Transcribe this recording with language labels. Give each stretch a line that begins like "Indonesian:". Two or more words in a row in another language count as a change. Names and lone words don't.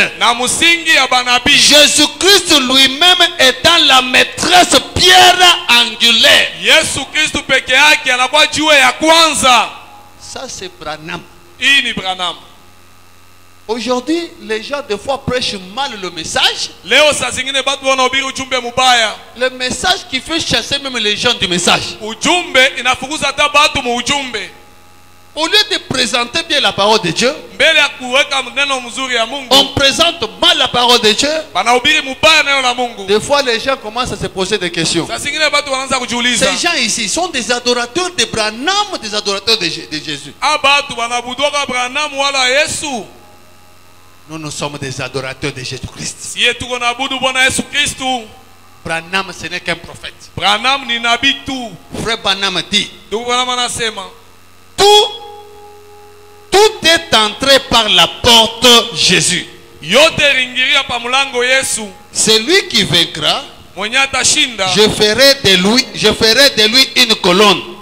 French: Jésus-Christ lui-même étant la maîtresse pierre angulaire. Ça c'est Branham.
Swahili: Ini Branham.
French: Aujourd'hui, les gens des fois prêchent mal le message.
Swahili: Leo saa zingine batu wanahubiri ujumbe mubaya.
French: Le message qui fait chasser même les gens du message.
Swahili: Ujumbe inafukuza hata batu mu ujumbe.
French: Au lieu de présenter bien la parole de Dieu,
Swahili: mbele ya kuweka neno mzuri ya Mungu,
French: on présente mal la parole de Dieu.
Swahili: Banahubiri mubaya neno la Mungu.
French: Des fois, les gens commencent à se poser des questions.
Swahili: Saa zingine batu wanaanza kujiuliza.
French: Ces gens ici sont des adorateurs de Branham, des adorateurs de Jésus.
Swahili: Abatu wanabuduka Branham wala Yesu.
French: Nous sommes des adorateurs de Jésus-Christ. Branham, ce n'est qu'un prophète.
Swahili: Branham ni nabii tu.
French: Frère Branham dit, tout est entré par la porte Jésus. C'est lui qui vaincra. Je ferai de lui une colonne.